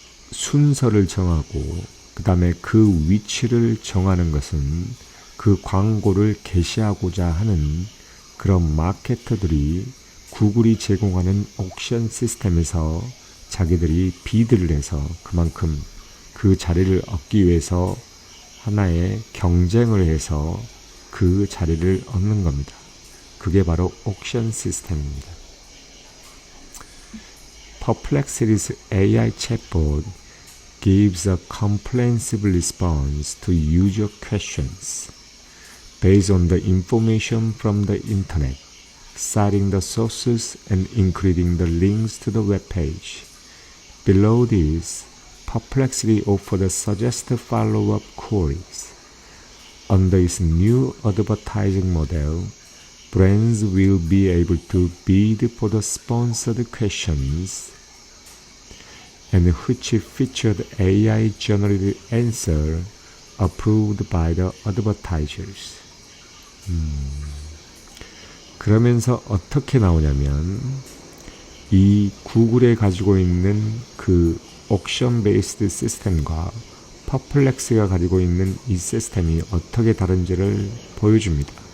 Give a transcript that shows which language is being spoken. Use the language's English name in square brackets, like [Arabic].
[Korean] 순서를 정하고 그 다음에 그 위치를 정하는 것은 그 광고를 게시하고자 하는 그런 마케터들이 구글이 제공하는 옥션 시스템에서 자기들이 비드를 해서 그만큼 그 자리를 얻기 위해서 하나의 경쟁을 해서 그 자리를 얻는 겁니다. 그게 바로 옥션 시스템입니다. [English] Perplexity's AI chatbot gives a comprehensive response to user questions based on the information from the internet, citing the sources and including the links to the web page. Below this, Perplexity offers a suggested follow-up queries. Under its new advertising model, brands will be able to bid for the sponsored questions and which featured AI-generated answer approved by the advertisers. [Korean] 그러면서 어떻게 나오냐면 이 구글에 가지고 있는 그 옥션 베이스드 시스템과 퍼플렉스가 가지고 있는 이 시스템이 어떻게 다른지를 보여줍니다.